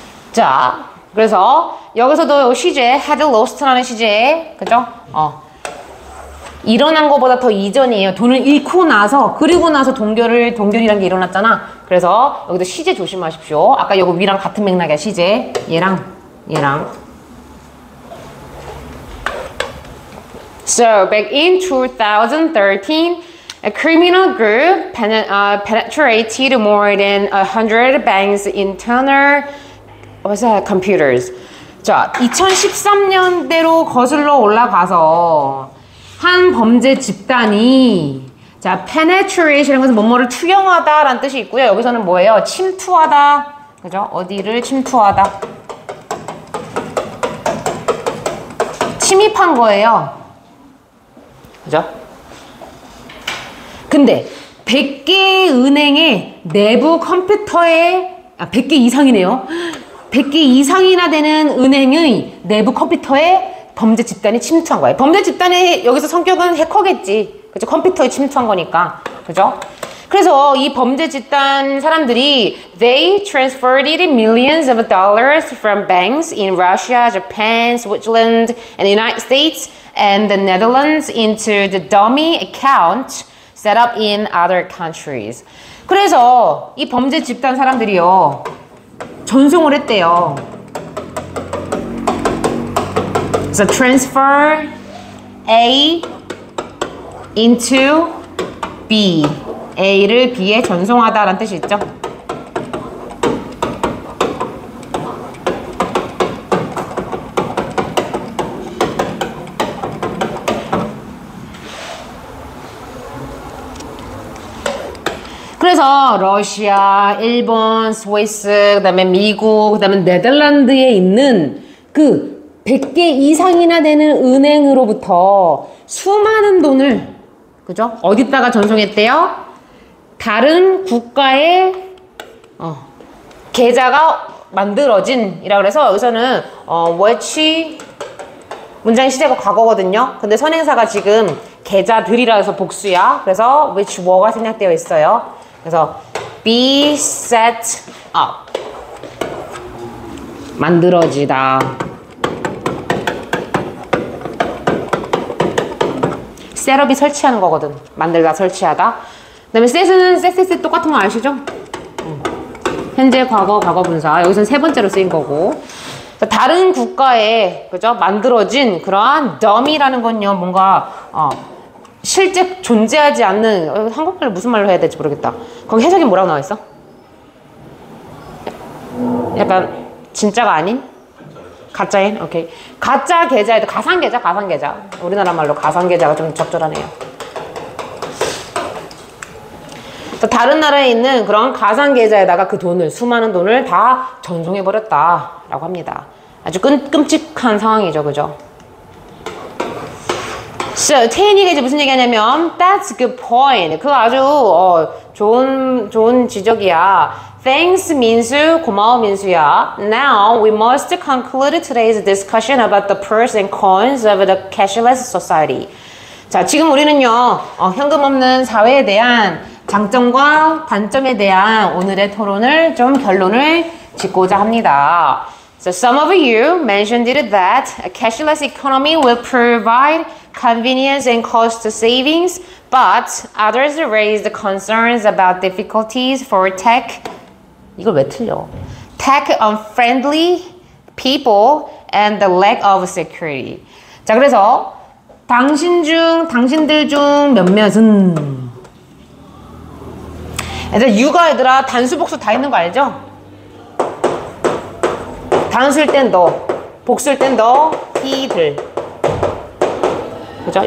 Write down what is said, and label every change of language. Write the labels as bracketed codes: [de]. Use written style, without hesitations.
[ko] 자, 그래서 여기서도 시제 [en] had lost [ko] 라는 시제, 그죠? 일어난 것보다 더 이전이에요. 돈을 잃고 나서, 그리고 나서 동결이란 게 일어났잖아. 그래서 여기도 시제 조심하십시오. 아까 요거 위랑 같은 맥락이야, 시제. 얘랑. [en] So, back in 2013, a criminal group penetrated more than 100 banks' internal computers. [ko] 자, 2013년대로 거슬러 올라가서 한 범죄 집단이 자, penetration이라는 것은 뭐뭐를 투영하다 라는 뜻이 있고요. 여기서는 뭐예요? 침투하다. 그죠? 어디를 침투하다. 침입한 거예요. 그죠? 근데 100개의 은행의 내부 컴퓨터에 100개 이상이네요. 100개 이상이나 되는 은행의 내부 컴퓨터에 범죄 집단이 침투한 거예요. 범죄 집단의 여기서 성격은 해커겠지. 그죠? 컴퓨터에 침투한 거니까. 그죠? 그래서 이 범죄 집단 사람들이 [en] they transferred millions of dollars from banks in Russia, Japan, Switzerland, and the United States and the Netherlands into the dummy account set up in other countries. [ko] 그래서 이 범죄 집단 사람들이요. 전송을 했대요. [en] So transfer A into B. [ko] A를 B에 전송하다라는 뜻이 있죠. 그래서 러시아, 일본, 스위스, 그 다음에 미국, 그 다음에 네덜란드에 있는 그 100개 이상이나 되는 은행으로부터 수많은 돈을, 그죠? 어디다가 전송했대요? 다른 국가의 계좌가 만들어진이라 그래서 여기서는 which 문장의 시제가 과거거든요. 근데 선행사가 지금 계좌들이라 해서 복수야. 그래서 which were가 생략되어 있어요. 그래서 be set up 만들어지다. 셋업이 설치하는 거거든. 만들다, 설치하다. 그 다음에 set은 set 똑같은 거 아시죠? 현재, 과거, 과거 분사. 여기서는 세 번째로 쓰인 거고. 다른 국가에, 그죠? 만들어진 그러한 dummy라는 건요, 뭔가, 실제 존재하지 않는, 한국말로 무슨 말로 해야 될지 모르겠다. 거기 해석이 뭐라고 나와 있어? 약간, 진짜가 아닌? 가짜인? 오케이. 가짜 계좌에도 가상계좌, 가상계좌. 우리나라 말로 가상계좌가 좀 적절하네요. 다른 나라에 있는 그런 가상계좌에다가 그 돈을, 수많은 돈을 다 전송해버렸다라고 합니다. 아주 끔찍한 상황이죠, 그죠? [en] So, [ko] 태인이가 이제 무슨 얘기하냐면, [en] that's a good point. [ko] 그거 아주, 좋은 지적이야. [en] Thanks, [ko] 민수. 고마워, 민수야. [en] Now, we must conclude today's discussion about the pros and cons of the cashless society. [ko] 자, 지금 우리는요, 현금 없는 사회에 대한 장점과 단점에 대한 오늘의 토론을 좀 결론을 짓고자 합니다. [en] So some of you mentioned that a cashless economy will provide convenience and cost savings, but others raised concerns about difficulties for tech [ko] 이걸 왜 틀려? [en] Tech unfriendly people and the lack of security. [ko] 자, 그래서 당신들 중 몇몇은 얘들아 단수 복수 다 있는 거 알죠? 단수일 땐 너, 복수일 땐 너, 이들. 그죠?